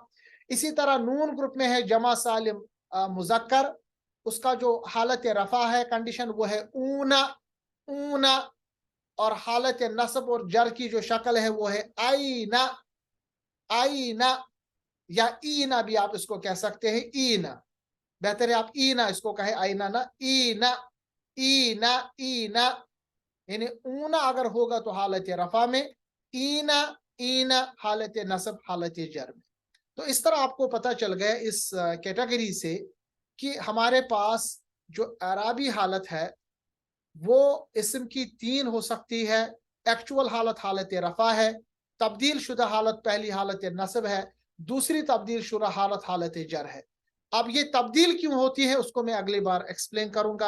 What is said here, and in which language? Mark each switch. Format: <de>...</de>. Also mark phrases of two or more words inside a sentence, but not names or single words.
<ur>اسی طرح نون گروپ میں ہے جمع سالم مذکر، اس کا جو حالت رفع ہے کنڈیشن وہ ہے اونا، اونا، اور حالت نصب اور جر کی جو شکل ہے وہ ہے آئینا، آئینا، یا اینا بھی آپ اس کو کہہ سکتے ہیں، اینا، بہتر ہے آپ اینا اس کو کہے، آئینا نہ، اینا، اینا، اینا، یعنی اونا اگر ہوگا تو حالت رفع میں، اینا، اینا حالت نصب حالت جر میں۔ تو اس طرح آپ کو پتہ چل گیا اس کیٹیگری سے کہ ہمارے پاس جو اعرابی حالت ہے وہ اسم کی 3 ہو سکتی ہے. ایکچوئل حالت حالت رفع ہے، تبدیل شدہ حالت پہلی حالت نصب ہے، دوسری تبدیل شدہ حالت حالت جر ہے. اب یہ تبدیل کیوں ہوتی ہے اس کو میں اگلی بار ایکسپلین کروں گا.</ur>